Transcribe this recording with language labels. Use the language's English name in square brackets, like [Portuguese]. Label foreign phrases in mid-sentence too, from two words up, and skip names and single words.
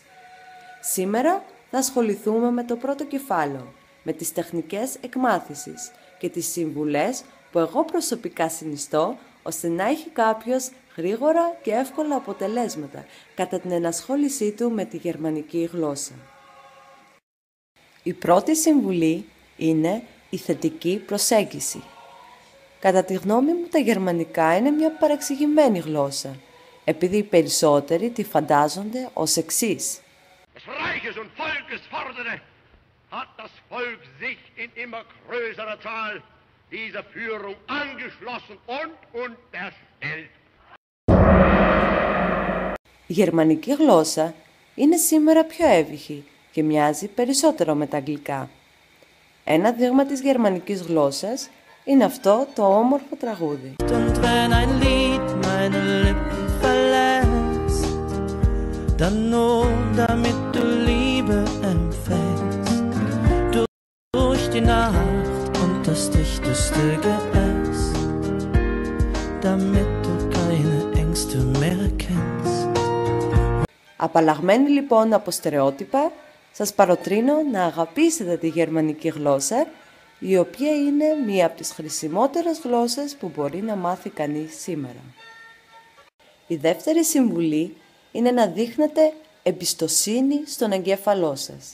[Greek] Σήμερα θα ασχοληθούμε με το πρώτο κεφάλαιο, με τις τεχνικές εκμάθησης και τις συμβουλές που εγώ προσωπικά συνιστώ ώστε να έχει κάποιος γρήγορα και εύκολα αποτελέσματα κατά την ενασχόλησή του με τη γερμανική γλώσσα. Η πρώτη συμβουλή είναι η θετική προσέγγιση. Κατά τη γνώμη μου, τα γερμανικά είναι μια παρεξηγημένη γλώσσα, επειδή οι περισσότεροι τη φαντάζονται ως εξής. [German] Reiches und Volkes fordere, hat das Volk sich in immer größerer Zahl dieser Führung angeschlossen und unterstellt. [Greek] Η γερμανική γλώσσα είναι σήμερα πιο εύβυχη και μοιάζει περισσότερο με τα αγγλικά. Ένα δείγμα της γερμανικής γλώσσας είναι αυτό το όμορφο τραγούδι. [German] Dann nur damit du Liebe empfängst, durch die Nacht und das dichteste Geäst, damit du keine Ängste mehr kennst. [Greek] Απαλλαγμένοι λοιπόν από στερεότυπα, σας παροτρύνω να αγαπήσετε τη γερμανική γλώσσα, η οποία είναι μία από τις χρησιμότερες γλώσσες που μπορεί να μάθει κανείς σήμερα. Η δεύτερη συμβουλή είναι να δείχνετε εμπιστοσύνη στον εγκέφαλό σας.